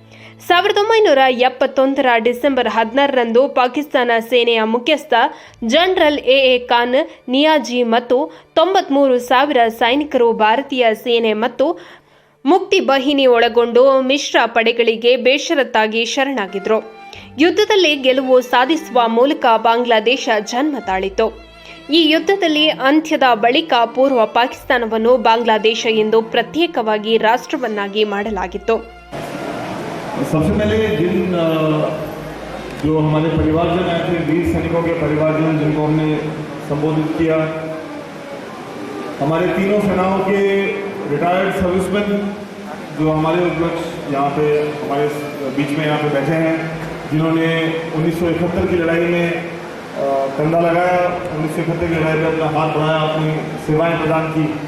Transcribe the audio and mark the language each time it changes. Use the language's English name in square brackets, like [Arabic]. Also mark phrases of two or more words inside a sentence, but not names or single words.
[Kannada] 1971 ಡಿಸೆಂಬರ್ 16ರಂದು ಪಾಕಿಸ್ತಾನ ಸೇನೆಯ ಮುಖ್ಯಸ್ಥ ಜನರಲ್ AA ಖಾನ್ ನಿಯಾಜಿ ಮತ್ತು 93,000 ಸೈನಿಕರು ಭಾರತೀಯ ಸೇನೆ ಮತ್ತು ಮುಕ್ತಿ ಬಾಹಿನಿ ಒಳಗೊಂಡು ಮಿಶ್ರ ಪಡೆಗಳಿಗೆ ಬೇಷರತ್ತಾಗಿ ಶರಣಾಗಿದ್ರು. ಯುದ್ಧದಲ್ಲಿ ಗೆಲುವು ಸಾಧಿಸುವ ಮೂಲಕ ಬಾಂಗ್ಲಾದೇಶ ಜನ್ಮ ತಾಳಿತು. ಈ ಯುದ್ಧದಲ್ಲಿ ಅಂತ್ಯದ ಬಳಿಕ ಪೂರ್ವ ಪಾಕಿಸ್ತಾನವನ್ನು ಬಾಂಗ್ಲಾದೇಶ ಎಂದು ಪ್ರತ್ಯೇಕವಾಗಿ ರಾಷ್ಟ್ರವನ್ನಾಗಿ ಮಾಡಲಾಗಿತ್ತು. [Hindi] सबसे पहले जो हमारे परिवारजन आए थे, वीर सैनिकों के परिवारजन जिनको हमने संबोधित किया, हमारे तीनों सेनाओं के [English] retired serviceman [Hindi] जो हमारे अध्यक्ष यहाँ पे हमारे बीच में यहाँ पे बैठे हैं, जिन्होंने 1971 की लड़ाई में कंधा लगाया, 1971 की लड़ाई में अपना हाथ बढ़ाया, अपनी सेवाएं प्रदान की.